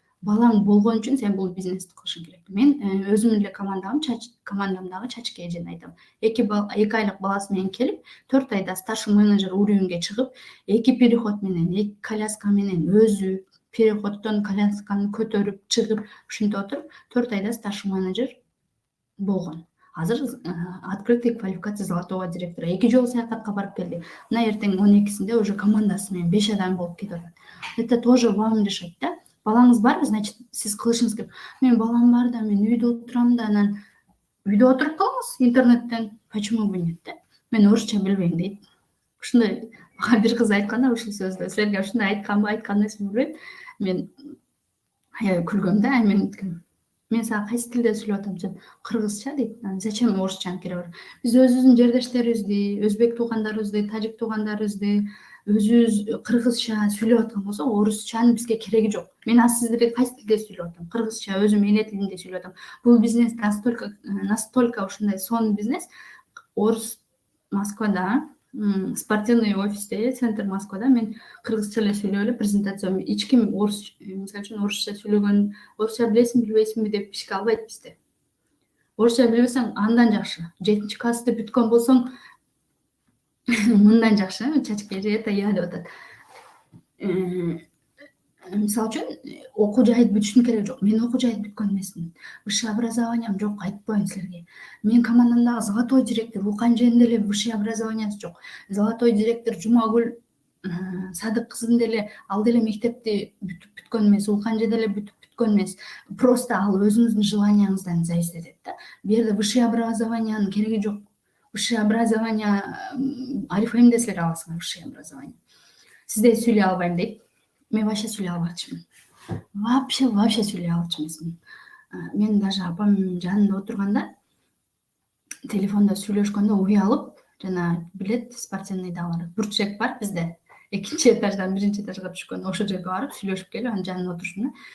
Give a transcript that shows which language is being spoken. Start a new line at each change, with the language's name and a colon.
Kyrgyz: Балаң болгон үчүн сен бул бизнести кылышың керек. Мен өзүмдүн эле командамдагы чачка эжени айтам. 2 айлык баласы менен келип, 4 айда
Russian: старший менеджер
Kyrgyz: уровеньге чыгып, 2 переход менен, 2 коляска менен өзү переходдон колясканы көтөрүп чыгып, ушинтип отуруп, 4 айда старший менеджер болгон. Азыр
Russian: открытый квалификация золотого директора.
Kyrgyz: 2 жолу саякатка барып келди. Мына эртең 12-синде
Russian: уже
Kyrgyz: командасы менен 5 адам болуп кетип атат.
Russian: Это тоже вам решать, да?
Kyrgyz: Балаңыз бар,
Russian: значит,
Kyrgyz: сиз кылышыңыз керек. Мен балам бар да, мен үйдө отурам да, анан үйдө отуруп калыңыз интернеттен.
Russian: Почему бы нет,
Kyrgyz: да? Мен орусча билбейм дейт. Ушундай бир кыз айтканда ушул сөздү, силерге ушундай айтканбы, айтканыңызбы билбейм. Мен аябай күлгөм да, мен сага кайсы тилде сүйлөп атам деп, кыргызча дейт.
Russian: Зачем
Kyrgyz: орусчаны кереги бар? Биз өзүбүздүн жердештерибизди, өзбек туугандарыбызды, тажик туугандарыбызды өзүбүз кыргызча сүйлөп аткан болсок, орусчанын бизге кереги жок. Мен сиздерге кайсы тилде сүйлөп атам? Кыргызча, өзүм эне тилимде сүйлөп атам. Бул бизнес
Russian: настолько
Kyrgyz: ушундай сонун бизнес. Орус Москвада,
Russian: спортивный
Kyrgyz: офисте, центр Москвада мен кыргызча эле сүйлөп эле презентация, эч ким орус, мисалы үчүн орусча сүйлөгөн, орусча билесиңби, билбейсиңби деп ишке албайт бизде. Орусча билбесең андан жакшы. 7-классты бүткөн болсоң мындан жакшы, чачка эже
Russian: это я
Kyrgyz: деп атат. Мисалы үчүн, окуу жайды бүтүшүн кереги жок. Мен окуу жайды бүткөн эмесмин.
Russian: Высшее
Kyrgyz: образованием жок, айтпайм силерге. Менин командамдагы
Russian: золотой директор
Kyrgyz: Уканженин деле
Russian: высшее
Kyrgyz: образованиясы жок.
Russian: Золотой директор
Kyrgyz: Жумагүл Садык кызын деле, ал деле мектепти бүткөн эмес, Уканже деле бүткөн эмес.
Russian: Просто
Kyrgyz: ал өзүңүздүн желанияңыздан
Russian: зависит
Kyrgyz: этет да. Бу жерде
Russian: высшее
Kyrgyz: образованиянын кереги жок.
Russian: Высшее образование,
Kyrgyz: Арифемде силер аласыңар
Russian: высшее образование.
Kyrgyz: Сизде сүйлөй албайм дейт. Мен
Russian: вообще
Kyrgyz: сүйлөй албакчымын.
Russian: Вообще
Kyrgyz: сүйлөй алчу эмесмин. Мен
Russian: даже
Kyrgyz: апамдын жанында отурганда, телефондо сүйлөшкөндө уялып, жана билет
Russian: спортивный
Kyrgyz: дагы бурчек бар бизде. 2-этаждан 1-этажга түшкөн, ошол жерге барып сүйлөшүп келип, анын жанында отурушмун.